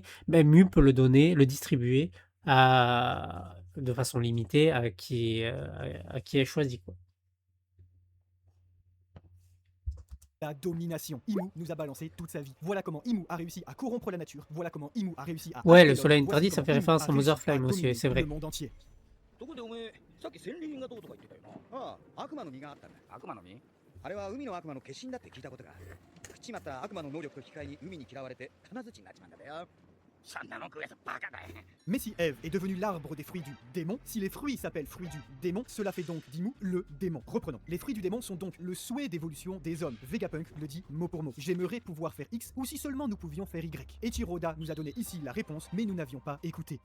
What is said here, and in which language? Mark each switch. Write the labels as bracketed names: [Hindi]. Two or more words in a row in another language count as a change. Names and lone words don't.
[French] Mais Mu peut le donner, le distribuer de façon limitée à qui est choisi, quoi. La domination. Imu nous a balancé toute sa vie. Voilà comment Imu a réussi à corrompre la nature. Voilà comment Imu a réussi à... Ouais, le soleil interdit, ça fait référence à Mother Flame aussi, c'est vrai. Le monde entier. [Japanese] ところでおめえさっき戦利品がどうとか言ってたよな。ああ、悪魔の実があったんだ。悪魔の実？あれは海の悪魔の化身だって聞いたことが。食っちまった悪魔の能力と引き換えに海に嫌われて金槌になっちまうんだよ。そんなの食うやつバカだよ。 [French] Mais si Ève est devenue l'arbre des fruits du démon, si les fruits s'appellent fruits du démon, cela fait donc d'Imu le démon. Reprenons. Les fruits du démon sont donc le souhait d'évolution des hommes. Vegapunk le dit mot pour mot. J'aimerais pouvoir faire X, ou si seulement nous pouvions faire Y. Echiroda nous a donné ici la réponse, mais nous n'avions pas écouté.